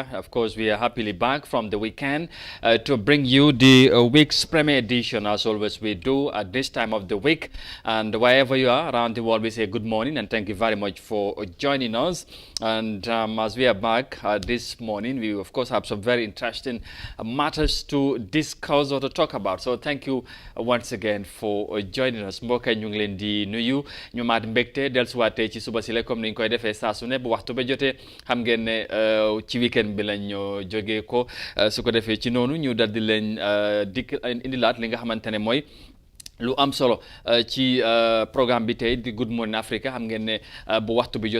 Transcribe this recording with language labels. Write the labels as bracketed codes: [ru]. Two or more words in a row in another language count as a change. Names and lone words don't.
[en] Of course, we are happily back from the weekend to bring you the week's premiere edition, as always we do at this time of the week. And wherever you are around the world, we say good morning and thank you very much for joining us. And as we are back this morning, we of course have some very interesting matters to discuss or to talk about. So thank you once again for joining us. [wo] mbokk yi ñu ngi leen di nuyu ñu maat mbégte dellusiwaatee ci suba si la comme ni ñu koy defee saa su ne bu waxtu ba jotee xam ngeen ne ci weekend bi lañ jógee ko su ko defee ci noonu ñu dal di leen dikk indilaat li nga xamante ne mooy lu am solo ci programme bi tey di [en] Good Morning Africa [wo] xam ngeen ne bu waxtu bi